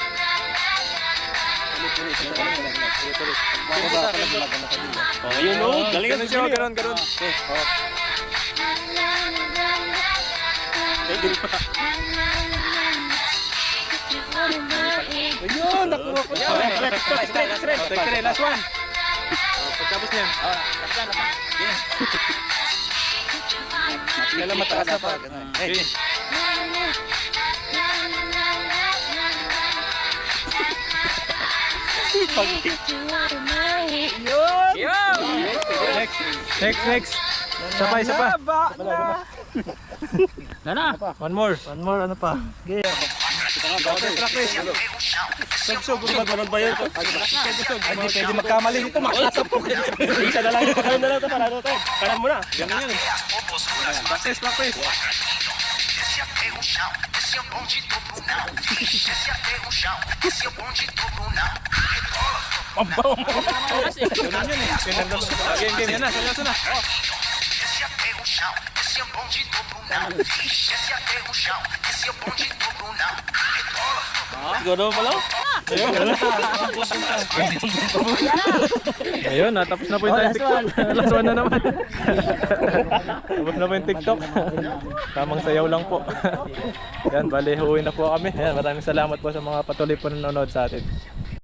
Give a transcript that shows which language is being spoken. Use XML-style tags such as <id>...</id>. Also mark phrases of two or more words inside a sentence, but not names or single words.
<tl>Oh, yun o. Galing Gano'n siya, gano'n. Okay. Ayun, nakuha ko siya.</tl> <en>Straight. Last one.</en> <tl>Pagkapos niyan. Kailan mataas na pa.</tl> <en>Okay. Next.</en> <tl>Isa pa. Gana!</tl> <en>One more. One more,</en> <tl>ano pa? Practice. Ganun ba yun? Hindi pwede magkamali dito. Makasapok. Isa na lang. Pakalan na lang ito. Parado ito. Kanan mo na. Ganun yun. Practice.</tl> <pt>Esse até o chão, esse é o bonde do Brunão. Esse até o chão, esse é o bonde do Brunão.</pt> <tl>Ganun yun eh. Game. Yan na. Seryoso na.</tl> <pt>Esse até o chão, esse é o bonde do Brunão. Esse até o chão, esse é o bonde do Brunão.</pt> <tl>Siguro pala? Ayun, natapos na po yung TikTok.</tl> <en>Last one</en> <tl>na naman. Tapos na po yung TikTok. Tamang sayaw lang po. Yan, bali, huwi na po kami. Yan, maraming salamat po sa mga patuloy po nanonood sa atin.</tl>